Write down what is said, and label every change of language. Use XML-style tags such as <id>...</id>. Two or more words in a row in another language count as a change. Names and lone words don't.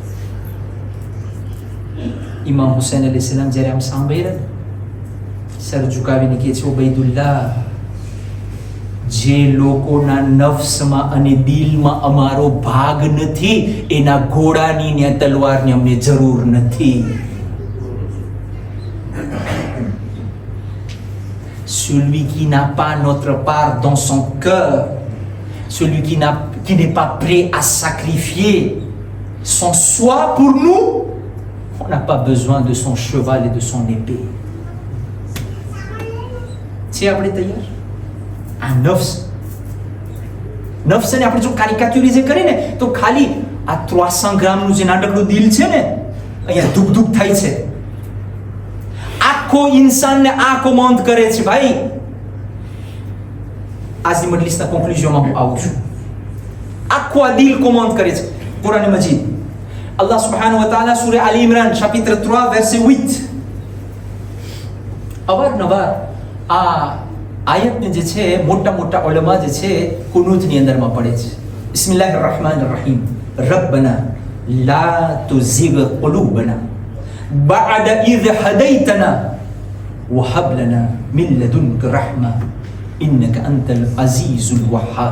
<gu>ઇમામ હુસેન</gu> <ar>عليه السلام</ar> <gu>જ્યારે આમ સાંભળી રહ્યા, સર ઝુકાવીને કહે છે, ઉબૈદુલ્લાહ, જે લોકોના નફ્સમાં અને દિલમાં અમારો ભાગ નથી, એના ઘોડાની ને તલવારની અમને જરૂર નથી.</gu> <fr>Celui qui n'a pas notre part dans son cœur, celui qui n'est pas prêt à sacrifier son soi pour nous, on n'a pas besoin de son cheval et de son épée.</fr> <gu>છે આપણે તૈયાર? આ નફ્સને આપણે જો કાર્યકાચ્યુરિઝે કરીએ ને તો ખાલી આ 300 ગ્રામનું જે નાનકડું દિલ છે ને, અહીંયા ધૂપ ધૂપ થાય છે. આખો ઇન્સાનને આ કોમાન્ડ કરે છે. ભાઈ, આજની મજલિસના કોન્ક્લુઝનમાં હું આવું છું. આખો આ દિલ કોમાન્ડ કરે છે. કુરાન મજીદ</gu> <ar>الله سبحانه وتعالى</ar> <gu>સૂરે આલી ઇમરાન</gu> <fr>chapitre 3 verset 8</fr> <gu>અવારનવાર આ આયતને જે છે મોટા મોટા ઉલમા જે છે કુનૂતની અંદરમાં પડે છે.</gu> <ar>بسم الله الرحمن الرحيم. ربنا لا تزغ قلوبنا بعد إذ هديتنا وهب لنا من لدنك رحمة إنك أنت الوهاب.</ar>